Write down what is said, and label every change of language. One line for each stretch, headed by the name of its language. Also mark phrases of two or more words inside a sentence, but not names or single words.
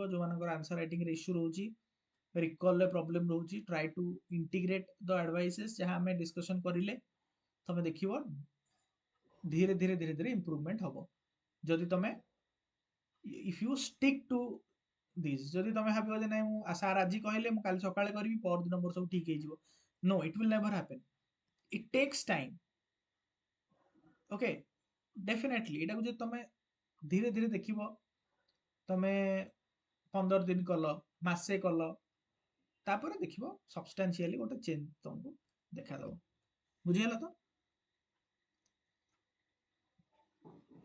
Odia: ଯୋଉମାନଙ୍କର
English: answer writingରେ issue
Odia: ରହୁଛି,
English: recallରେ problem
Odia: ରହୁଛି,
English: try to integrate the advices
Odia: ଯାହା ଆମେ ଡିସ୍କସନ କରିଲେ। ତମେ ଦେଖିବ ଧୀରେ ଧୀରେ ଧୀରେ ଧୀରେ ଇମ୍ପ୍ରୁଭମେଣ୍ଟ ହବ। ଯଦି ତମେ
English: if you stick to this,
Odia: ଯଦି ତମେ ଭାବିବ ଯେ ନାଇଁ ମୁଁ ସାର୍ ଆଜି କହିଲେ ମୁଁ କାଲି ସକାଳେ କରିବି, ପରଦିନ ମୋର ସବୁ ଠିକ ହେଇଯିବ,
English: No it will never happen. It takes time. Okay, definitely
Odia: ଏଟାକୁ ଯଦି ତମେ ଧୀରେ ଧୀରେ ଦେଖିବ, ତମେ 15 ଦିନ କଲ, ମାସେ କଲ, ତାପରେ ଦେଖିବ ସବଷ୍ଟାନ୍ସିଆଲି ଗୋଟେ ଚେଞ୍ଜ ତମକୁ ଦେଖାଦବ। ବୁଝିଗଲା ତ? ହଉ ଠିକ ଅଛି।